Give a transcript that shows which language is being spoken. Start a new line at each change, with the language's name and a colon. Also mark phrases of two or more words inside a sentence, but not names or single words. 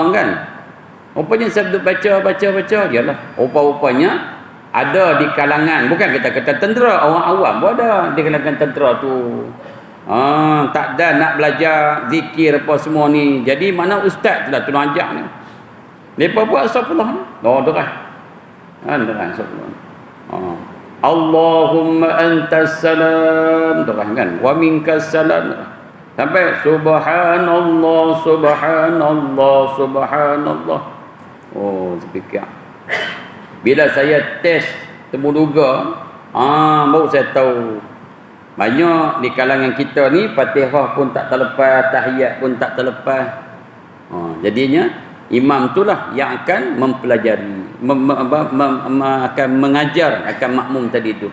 Malay: Rupanya saya baca, yalah, rupa-rupanya ada di kalangan, bukan kita kata tentera, orang awam pun ada di kalangan tentera tu. Tak ada nak belajar zikir apa semua ni. Jadi mana ustaz tu lah tolong ajar ni. Lepas buat astagfirullah. Derah. Derah astagfirullah.
Arabic: اللهم أنت السلام.
Malay: Derah kan.
Arabic: ومنك السلام. Sampai سبحان الله سبحان الله سبحان الله.
Malay: Sepikir. Bila saya test temuduga, baru saya tahu. Banyak di kalangan kita ni Fatihah pun tak terlepas, tahiyat pun tak terlepas. Jadinya imam itulah yang akan mempelajari, akan mengajar akan makmum tadi tu.